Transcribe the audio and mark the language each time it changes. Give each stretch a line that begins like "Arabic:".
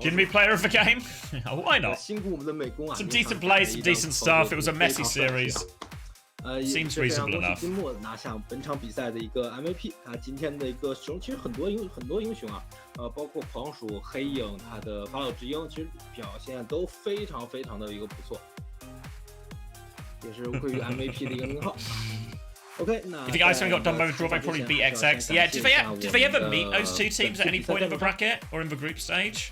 English: Give me player of the game? Why not?
Chinese: 辛苦我们的美工啊
English: Some decent plays, some decent stuff. It was a messy series. Seems reasonable enough.
Chinese: 金木拿下本场比赛的一个 MVP， 他今天的一个使用其实很多英雄啊，包括狂鼠、黑影，他的法老之鹰，其实表现都非常的一个不错，也是归于 MVP 的一个名号。
English: Okay, you think Iceman got done by the draw? They probably beat XX. Yeah, did they ever meet those two teams at any point in the bracket or in the group stage?